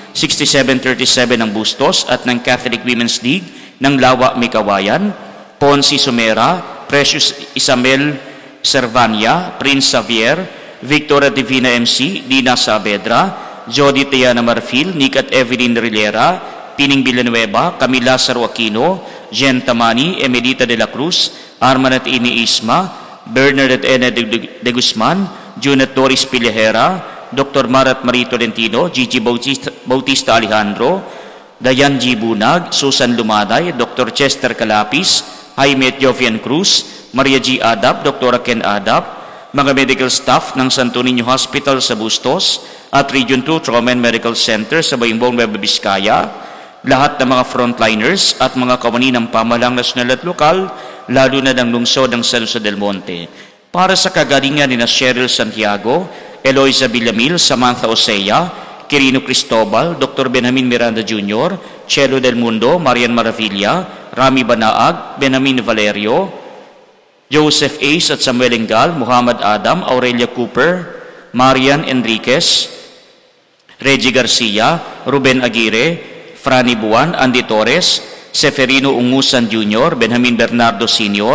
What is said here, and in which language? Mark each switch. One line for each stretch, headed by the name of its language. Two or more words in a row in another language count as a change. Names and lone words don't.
Filipino: 6737 ng Bustos at ng Catholic Women's League ng Lawa, Mikawayan, Ponsi Sumera, Precious Isabel Servania, Prince Xavier, Victoria Divina MC, Dina Saavedra, Jody Tiana Marfil, Nick at Evelyn Rilera, Pining Villanueva, Camila Lazaro Aquino, Jen Tamani, Emelita de la Cruz, Arman at Ini Isma, Bernard at Ena de Guzman, June at Doris Pilejera, Dr. Marat Marie Tolentino, Gigi Bautista Alejandro, Dayan G. Bunag, Susan Lumaday, Dr. Chester Calapis, Jaime at Jovian Cruz, Maria G. Adap, Dr. Ken Adap, mga
English: medical staff
Filipino: ng Santo Niño Hospital sa Bustos at Region 2 Trauma and Medical Center sa Bayambong Nueva Vizcaya, lahat ng mga frontliners at mga kawani ng pamahalang nasyonal at lokal, lalo na ng lungsod ng San Jose del Monte. Para sa kagalingan ni Cheryl Santiago, Eloisa Villamil, Samantha Osea, Quirino Cristobal, Dr. Benjamin Miranda Jr., Chelo del Mundo, Marian Maravilla, Rami Banaag, Benjamin Valerio, Joseph Ace at Samuel Engal, Muhammad Adam, Aurelia Cooper, Marian Enriquez, Reggie Garcia, Ruben Aguirre, Franny Buwan, Andy Torres, Seferino Ungusan Jr., Benjamin Bernardo Sr.,